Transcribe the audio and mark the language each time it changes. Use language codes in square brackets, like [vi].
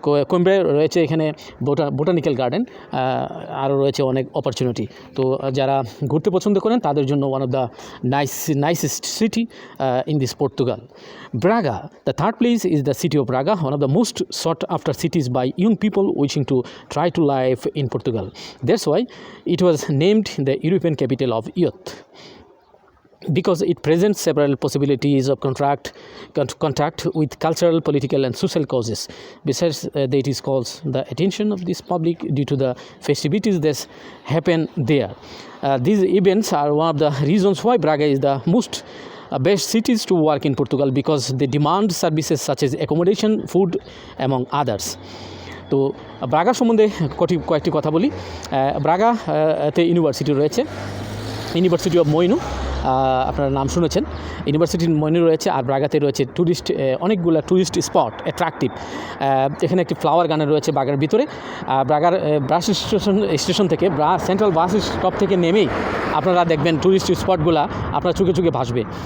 [bn] কোইম্ব্রায় রয়েছে এখানে botanical garden, আরও রয়েছে অনেক অপরচুনিটি। তো যারা ঘুরতে পছন্দ করেন তাদের জন্য [en] one of the nicest city in this [bn] Portugal. [en] Braga, the third place is the city of Braga, one of the most sought after cities by young people wishing to try to live in Portugal. That's why it was named the European capital of youth, because it presents several possibilities of contact with cultural, political and social causes. Besides, it is calls the attention of this public due to the festivities that happen there. These events are one of the reasons why Braga is the most best cities to work in Portugal, because they demand services such as accommodation, food, among others. [bn] তো Braga সম্বন্ধে কয়েকটি কথা বলি। ব্রাগাতে university রয়েছে, university of Moeen, আপনারা নাম শুনেছেন। ইউনিভার্সিটির মইনু রয়েছে, আর ব্রাগাতে রয়েছে অনেকগুলো ট্যুরিস্ট স্পট অ্যাট্রাকটিভ। এখানে একটি ফ্লাওয়ার গার্ডেন রয়েছে ব্রাগার ভিতরে। ব্রাগার বাস স্টেশন থেকে সেন্ট্রাল বাস স্টপ থেকে নেমেই আপনারা দেখবেন ট্যুরিস্ট স্পটগুলো আপনার চোখে চোখে ভাসবে।